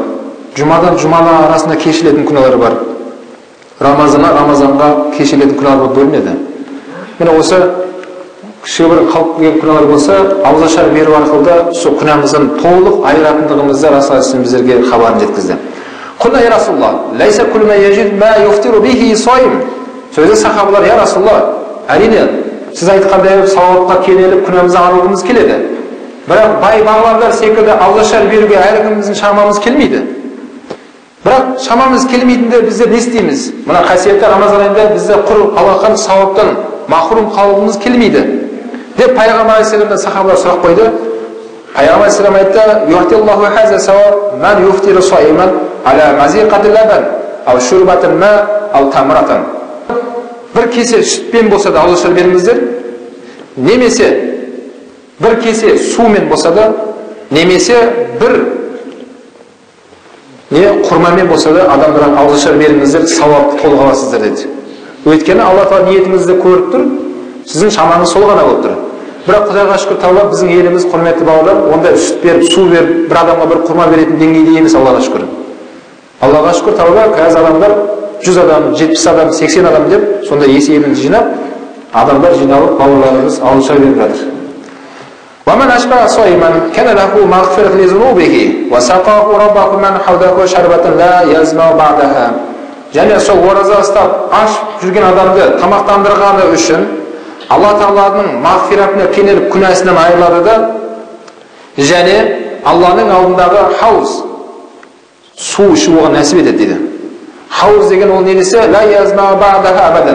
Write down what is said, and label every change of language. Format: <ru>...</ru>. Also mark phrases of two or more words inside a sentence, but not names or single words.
<kk>Жұмадан жұмаға арасында кешірілетін күнәлар бар. Рамазанға кешірілетін күнәлар болып бөлінеді. Міне осы кіші бір қалып келген күнәлар болса, ауызашар беру арқылы сол күнәмізден толық айыратындығымызды Расулullah біздерге хабарын жеткізді.</kk> <ar>قلنا يا رسول الله، ليس كل ما يجد ما يفطر به الصائم.</ar> <kk>Сөзі сахабалар,</kk> <ar>يا رسول الله,</ar> <kk>әрине сіз айтқандай сауапқа кенеліп күнәмізді арылғымыз келеді. Бірақ бай бағлардар секілді ауызашар беруге әркіміміздің шамамыз келмейді. Бірақ шамамыз келмейтінде біздер не істейміз? Мына қасиетті Рамазан айында бізде құр алақан сауаптан махрум қалуымыз келмейді деп пайғамбар алейхиссаламдан сахабалар сұрақ қойды. Пайғамбар алейхиссалам айтты:</kk> <ar>"يعطي الله هذا الثواب من فطر صائما على مذقة لبن أو شربة ماء أو تمرة."</ar> <kk>Бір кесе сүтпен болса да ауызашар беріңіздер, немесе бір кесе сумен болса да, немесе бір құрмамен болса да адамдарға ауызашар беріңіздер, сауапты толық аласыздар деді. Өйткені Алла Тағала ниетіңізді көріп тұр, сіздің шамаңыз сол ғана болып тұр. Бірақ Құдайға шүкір тауба біздің еліміз, құрметті бауырлар, онда сүт беріп, су беріп, бір адамға бір құрма беретін деңгейде емес, Аллаға шүкір. Аллаға шүкір тауба, қазір адамдар 100 адам, 70 адам, 80 адам деп, сонда есебін жинап, адамдар жиналып, бауырларымыз ауызашар беріп жатыр.</kk> <ar>ومن أشبع صائما كان له مغفرة لذنوبه وسقاه ربه من حوضه شربة لا يظمأ بعدها.</ar> <kk>Және сол ораза ұстап аш жүрген адамды тамақтандырғаны үшін Алла Тағаланың мағфиратына кенеліп күнәсінен айырылады да, және Алланың алдындағы хауз су ішу оған нәсіп етеді дейді. Хауз деген ол не десе,</kk> <ar>لا يظمأ بعدها أبدا.</ar>